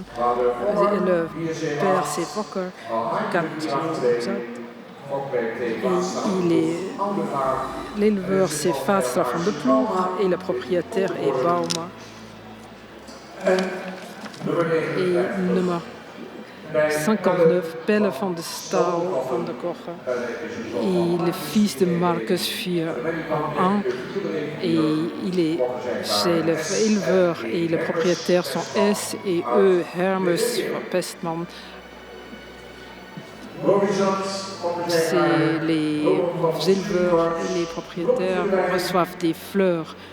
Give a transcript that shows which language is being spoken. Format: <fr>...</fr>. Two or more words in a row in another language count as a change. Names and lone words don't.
<fr>Le père c'est Fokker. L'éleveur c'est Fastler van de Ploeg et le propriétaire est Bauma. Et numéro 59, Pelle van de Staal van de Koche. Et le fils de Marcus 4-1. Et c'est l'éleveur et le propriétaire sont S et E. Hermes Pestman. C'est les éleveurs et les propriétaires reçoivent des fleurs.</fr>